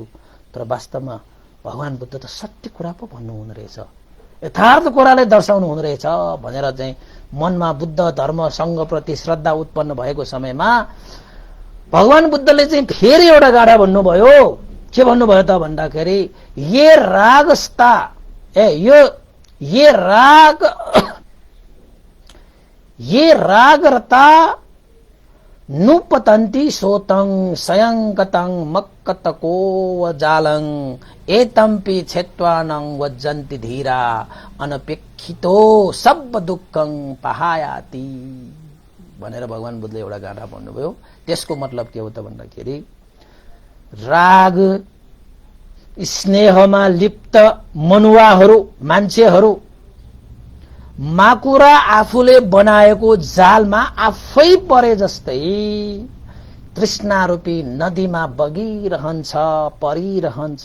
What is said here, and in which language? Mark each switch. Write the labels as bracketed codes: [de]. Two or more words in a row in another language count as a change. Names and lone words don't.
[ne] तर वास्तवमा भगवान बुद्ध त सत्य कुरा पो भन्नु हुँदो रहेछ, यथार्थ कुरालाई दर्शाउनु हुँदो रहेछ भनेर चाहिँ मनमा बुद्ध धर्म संघ प्रति श्रद्धा उत्पन्न भएको समयमा भगवान बुद्धले चाहिँ फेरि एउटा गाडा भन्नुभयो। के भन्नुभयो त भन्दाखेरि [pi] ये रागस्ता ये रागरता नुपतन्ति सोतं सयंकतं मक्कतको वजालं एतम्पि छेत्वानं वज्जन्ति धीरा अनपेक्षितो सब दुःखं पहायाति [ne] भनेर भगवान बुद्धले एउटा गाथा भन्नुभयो। त्यसको मतलब के हो त भन्दाखेरि स्नेहमा लिप्त मनुवाहरू मान्छेहरू माकुरा आफूले बनाएको जालमा आफै परे जस्तै तृष्णा रूपी नदीमा बगिरहन्छ परिरहन्छ।